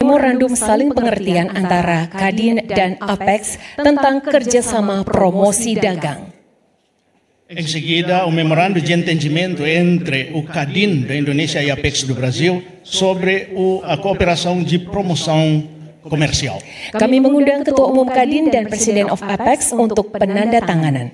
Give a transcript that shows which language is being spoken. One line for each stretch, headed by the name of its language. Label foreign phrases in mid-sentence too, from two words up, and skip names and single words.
Indonesian: Memorandum saling pengertian antara Kadin dan Apex tentang kerjasama promosi dagang.
Portuguese: Em seguida, o memorando de entendimento entre o CADIN da Indonésia e a Apex do Brasil sobre a cooperação de promoção comercial.
Indonesian: Kami mengundang Ketua Umum Kadin dan
English: Presiden of
Indonesian: Apex untuk penandatanganan.